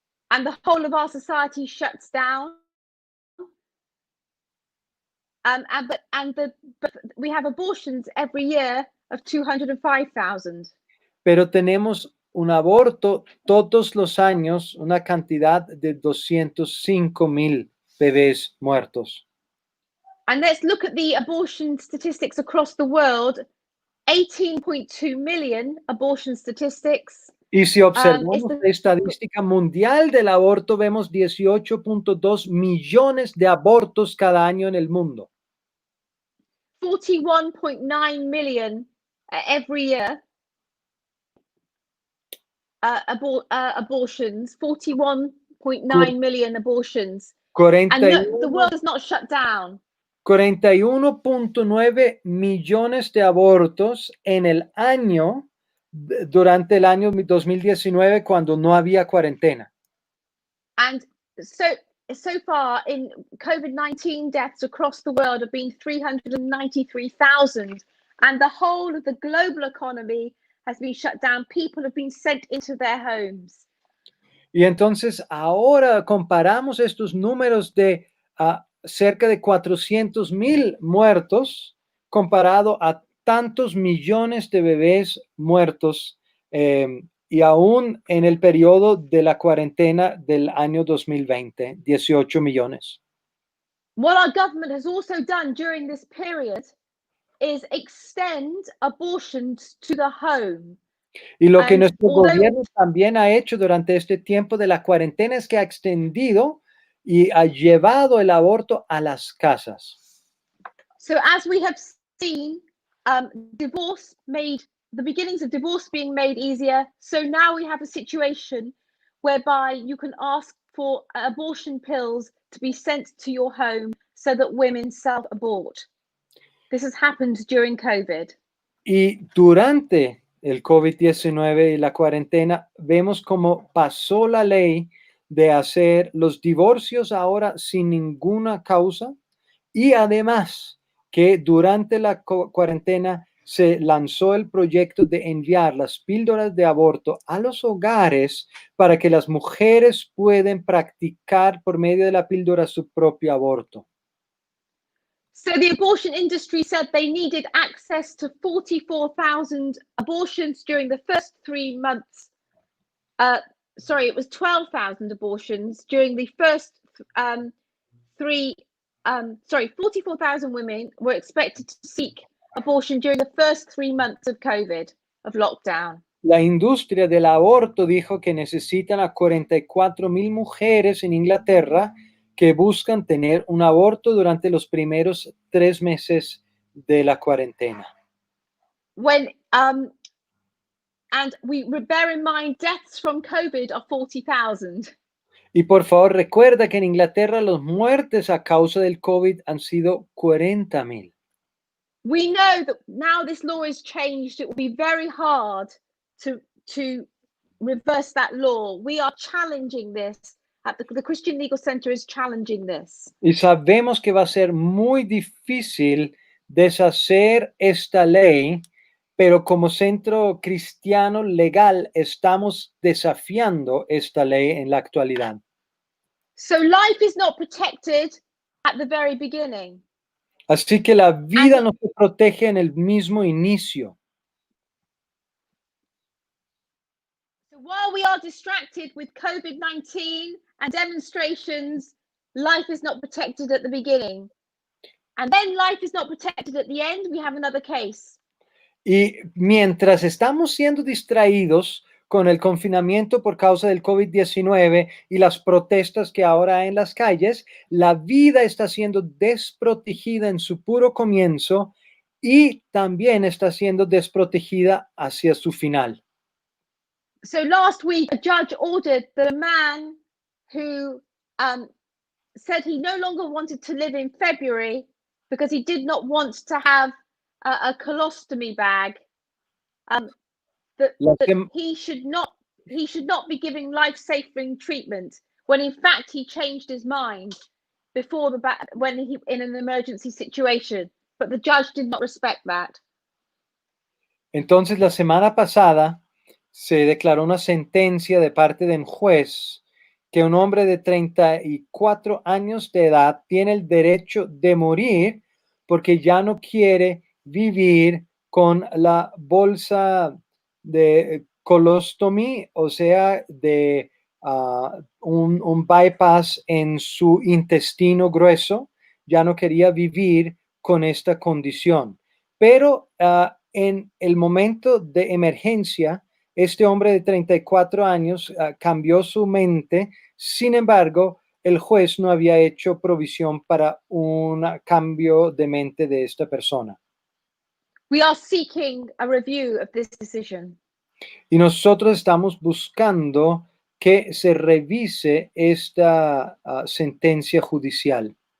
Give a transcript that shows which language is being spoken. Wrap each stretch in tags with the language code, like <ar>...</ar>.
<en>And the whole of our society shuts down. But we have abortions every year of 205,000.</en> <es>Pero tenemos un aborto todos los años, una cantidad de 205,000 bebés muertos.</es> <en>And let's look at the abortion statistics across the world. 18.2 million abortion statistics.</en> <es>Y si observamos la estadística mundial del aborto, vemos 18.2 millones de abortos cada año en el mundo.</es> <en>41.9 million every year. Abortions, 41.9 million abortions. And the world is not shut down.</en> <es>41.9 millones de abortos en el año, durante el año 2019, cuando no había cuarentena.</es> <en>And so far in COVID-19 deaths across the world have been 393,000, and the whole of the global economy has been shut down. People have been sent into their homes.</en> <es>Y entonces ahora comparamos estos números de cerca de 400,000 muertos comparado a tantos millones de bebés muertos, y aún en el periodo de la cuarentena del año 2020, 18 millones.</es> <en>What our government has also done during this period is extend abortions to the home.</en> <es>Y lo que</es> <en>And</en> <es>nuestro</es> <en>although-</en> <es>gobierno también ha hecho durante este tiempo de la cuarentena es que ha extendido y ha llevado el aborto a las casas.</es> <en>So as we have seen, divorce made the beginnings of divorce being made easier. So now we have a situation whereby you can ask for abortion pills to be sent to your home so that women self-abort. This has happened during COVID.</en> <es>Y durante el COVID-19 y la cuarentena, vemos cómo pasó la ley de hacer los divorcios ahora sin ninguna causa, y además que durante la cuarentena se lanzó el proyecto de enviar las píldoras de aborto a los hogares para que las mujeres puedan practicar por medio de la píldora su propio aborto.</es> <en>So the abortion industry said they needed access to 44,000 abortions during the first 3 months. Sorry, it was 12,000 abortions during the first 44,000 women were expected to seek abortion during the first 3 months of COVID, of lockdown.</en> <es>La industria del aborto dijo que necesitan a 44,000 mujeres en Inglaterra que buscan tener un aborto durante los primeros 3 meses de la cuarentena.</es> <en>When and we bear in mind deaths from COVID are 40,000.</en> <es>Y por favor recuerda que en Inglaterra las muertes a causa del COVID han sido 40,000.</es> <en>We know that now this law is changed, it will be very hard to reverse that law. We are challenging this. The Christian Legal Center is challenging this.</en> <es>Y sabemos que va a ser muy difícil deshacer esta ley, pero como centro cristiano legal estamos desafiando esta ley en la actualidad.</es> <en>So life is not protected at the very beginning.</en> <es>Así que la vida no se protege en el mismo inicio.</es> <en>So while we are distracted with COVID-19 and demonstrations, life is not protected at the beginning. And then life is not protected at the end, we have another case.</en> <es>Y mientras estamos siendo distraídos con el confinamiento por causa del COVID-19 y las protestas que ahora hay en las calles, la vida está siendo desprotegida en su puro comienzo y también está siendo desprotegida hacia su final.</es> <en>So last week, a judge ordered that a man who said he no longer wanted to live in February because he did not want to have a colostomy bag, that he should not be giving life-saving treatment, when in fact he changed his mind before when he in an emergency situation, but the judge did not respect that.</en> <es>Entonces la semana pasada se declaró una sentencia de parte de un juez que un hombre de 34 años de edad tiene el derecho de morir porque ya no quiere vivir con la bolsa de colostomy, o sea, de un bypass en su intestino grueso. Ya no quería vivir con esta condición. Pero en el momento de emergencia, este hombre de 34 años cambió su mente. Sin embargo, el juez no había hecho provisión para un cambio de mente de esta persona.</es> <en>We are seeking a review of this decision.</en> <es>Y nosotros estamos buscando que se revise esta sentencia judicial.</es>